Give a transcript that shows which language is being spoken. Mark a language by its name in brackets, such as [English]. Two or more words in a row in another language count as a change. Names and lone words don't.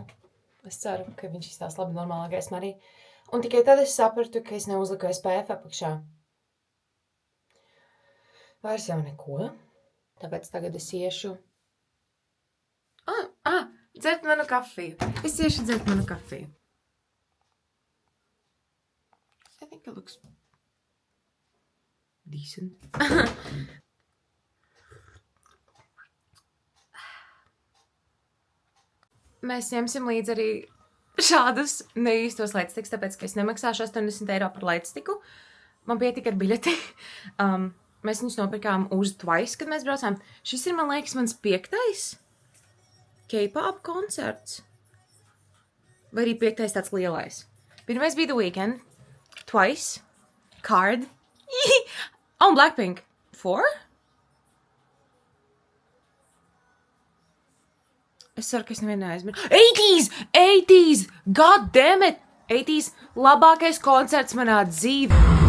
[Latvian] Es ceru, ka viņš izstās labi normālā gaismā arī. Un tikai tad es sapratu, ka es neuzliku SPF apakšā. Vairs jau neko. Tāpēc tagad es iešu dzert manu kafiju. Es iešu dzert manu kafiju. [English] I think it looks decent. [Latvian] Mēs ņemsim līdzi arī šādus neīstos leitstikus, tāpēc, ka es nemaksāšu 80 eiro par leitstiku. Man pietika ar biļeti. Mēs viņus nopirkām uz Twice, kad mēs braucām. Šis ir, man liekas, mans 5. K-pop koncerts. Vai arī 5. tāds lielais. Pirmais bija The Weeknd, Twice, Card, un Blackpink. 4? Es ceru, ka es nevienu neaizmirstu. 80s! [English] God damn it! [Latvian] 80s labākais koncerts manā dzīvē.